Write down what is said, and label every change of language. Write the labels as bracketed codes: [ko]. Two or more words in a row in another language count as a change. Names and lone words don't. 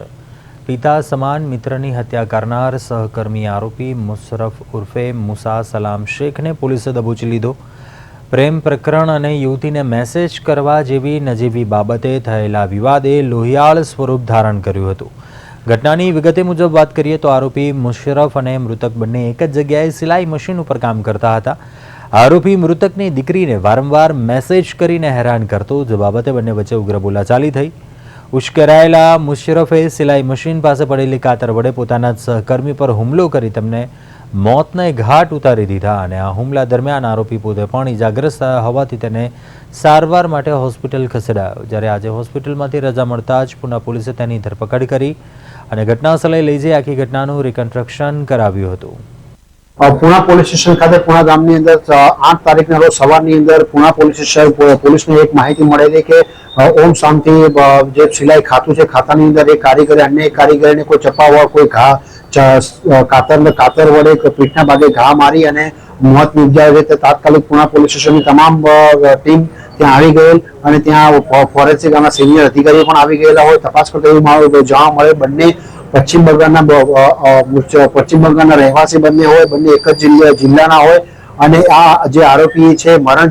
[gu] પિતા સમાન મિત્રની હત્યા કરનાર સહકર્મી આરોપી મુશરફ ઉર્ફે મુસા સલામ શેખને પોલીસે દબોચી લીધો। પ્રેમ પ્રકરણ અને યુવતીને મેસેજ કરવા જેવી નજીવી બાબતે થયેલા વિવાદે લોહિયાળ સ્વરૂપ ધારણ કર્યું હતું। ઘટનાની વિગતે મુજબ વાત કરીએ તો આરોપી મુશરફ અને મૃતક બંને એક જ જગ્યાએ સિલાઈ મશીન ઉપર કામ કરતા હતા। આરોપી મૃતકની દીકરીને વારંવાર મેસેજ કરીને હેરાન કરતો, જો બાબતે બંને વચ્ચે ઉગ્ર બોલાચાલી થઈ। ઉશ્કેરાયેલા મુશરફે સિલાઈ મશીન પાસે પડેલી કાતર વડે પોતાના સહકર્મી પર હુમલો કરી તેમને મોતને ઘાટ ઉતારી દીધા અને આ હુમલા દરમિયાન આરોપી પોતે પણ ઇજાગ્રસ્ત હોવાથી તેને સારવાર માટે હોસ્પિટલ ખસેડાયો। જ્યારે આજ હોસ્પિટલમાંથી રજા મળતા જ પુના પોલીસે તેની ધરપકડ કરી અને ઘટનાસ્થળે લઈ જઈ આખી ઘટનાનું રિકન્સ્ટ્રક્શન કરાવ્યું હતું। પુણા પોલીસ સ્ટેશન ખાતે પુણા ગામની અંદર 8 તારીખના રોજ સવારની અંદર પુણા પોલીસ સ્ટેશન પોલીસને એક માહિતી મળેલી કે ઓમ શાંતિ જે સિલાઈ ખાતું છે ખાતાની અંદર એક કારીગર અન્ય એક કારીગરને કોઈ ચપાવા કોઈ ઘા કાતર વડે પીઠના ભાગે ઘા મારી અને મોત નિપજાવે છે। તાત્કાલિક પુણા પોલીસ સ્ટેશનની તમામ ટીમ ત્યાં આવી ગયેલ અને ત્યાં ફોરેન્સિક આના સિનિયર અધિકારીઓ પણ આવી ગયેલા હોય। તપાસ કરતા એવું જાણવા મળે બંને પશ્ચિમ બંગાળના રહેવાસી બંને હોય, બંને એક જ જિલ્લાના હોય અને આ જે આરોપી છે મરણ